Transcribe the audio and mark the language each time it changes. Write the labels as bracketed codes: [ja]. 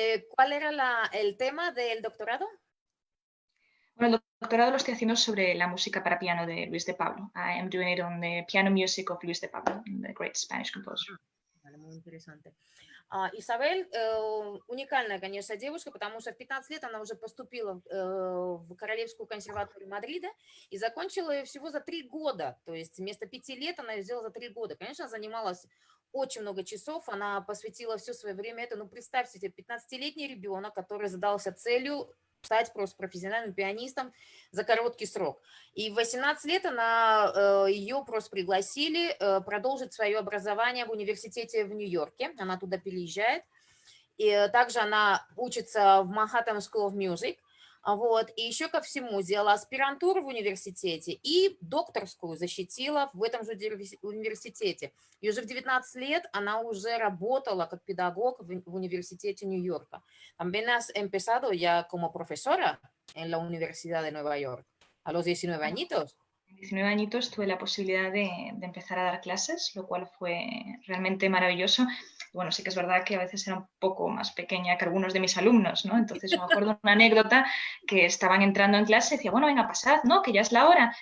[es] ¿Cuál era el tema del doctorado? Bueno, el doctorado lo estoy haciendo sobre la música para piano de Luis de Pablo. [en] I am doing it on the piano music of Luis de Pablo, the great Spanish composer. [es] Vale, muy interesante. [ru] Изабель уникальная, конечно, девушка, потому что в 15 лет она уже поступила в Королевскую консерваторию Мадрида и закончила ее всего за 3 года. То есть вместо 5 лет она ее сделала за 3 года. Конечно, занималась очень много часов, она посвятила все свое время этому. Ну, представьте себе, 15-летний ребенок, который задался целью стать просто профессиональным пианистом за короткий срок. И в 18 лет ее просто пригласили продолжить свое образование в университете в Нью-Йорке. Она туда переезжает. И также она учится в Manhattan School of Music. Вот. И еще ко всему сделала аспирантуру в университете и докторскую защитила в этом же университете. И уже в 19 лет она уже работала как педагог в университете Нью-Йорка. [es] También has empezado ya como profesora en la Universidad de Nueva York, a los 19 añitos. 19 añitos tuve la posibilidad de empezar a dar clases, lo cual fue realmente maravilloso. Bueno, sí que es verdad que a veces era un poco más pequeña que algunos de mis alumnos, ¿no? Entonces yo me acuerdo de una anécdota que estaban entrando en clase y decía, bueno, venga, pasad, ¿no? Que ya es la hora.